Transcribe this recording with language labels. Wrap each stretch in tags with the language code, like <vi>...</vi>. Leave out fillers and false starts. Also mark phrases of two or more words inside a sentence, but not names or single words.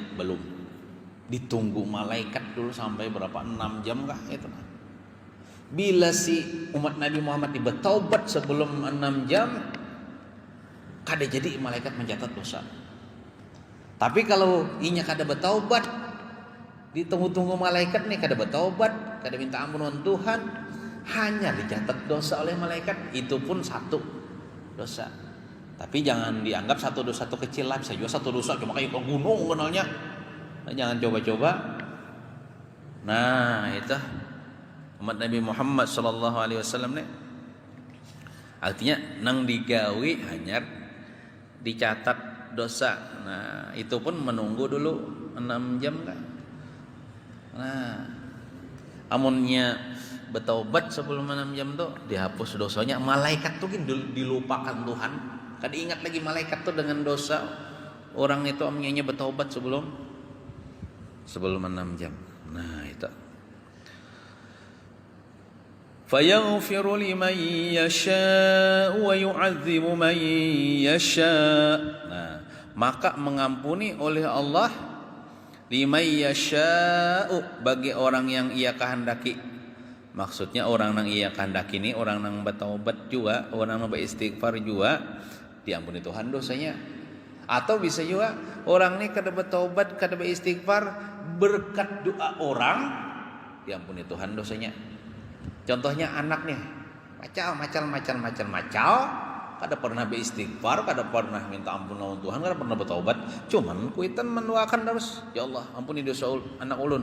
<bjn>Belum, ditunggu malaikat dulu sampai berapa, 6 jam kah itu. Bila si umat Nabi Muhammad bertaubat sebelum 6 jam, kada jadi malaikat mencatat dosa. Tapi kalau inya kada bertaubat, ditunggu-tunggu malaikat nih kada bertaubat, kada minta ampunan Tuhan, hanya dicatat dosa oleh malaikat, itu pun 1 dosa. Tapi jangan dianggap 1 dosa itu kecil lah, bisa juga 1 dosa cuma kayak gunung kenalnya. Jangan coba-coba. Nah, itu umat Nabi Muhammad</bjn> <ar>صلى الله عليه وسلم</ar> <bjn>nih. Artinya nang digawi hanya dicatat dosa. Nah, itu pun menunggu dulu 6 jam kan. Nah, amunnya bertaubat sebelum 6 jam tuh dihapus dosanya. Malaikat tuh kan dilupakan Tuhan. Kan ingat lagi malaikat tuh dengan dosa orang itu amnya bertaubat sebelum 6 jam. Nah, itu.</bjn> <ar>فيغفر لمن يشاء ويعذب من يشاء'.</ar> <bjn>Nah, maka mengampuni oleh Allah</bjn> <ar>لمن يشاء</ar> <bjn>bagi orang yang ia kehendaki. Maksudnya orang yang ia kehendaki ini orang yang bertaubat juga, orang yang beristighfar juga diampuni Tuhan dosanya. Atau bisa juga orang ini kada bertaubat, kada beristighfar, berkat doa orang diampuni Tuhan dosanya. Contohnya anak nih, macal, kada pernah beristighfar, kada pernah minta ampun lawan Tuhan, kada pernah bertaubat, cuman kuitan mendoakan terus, ya Allah ampuni dosa anak ulun.</bjn>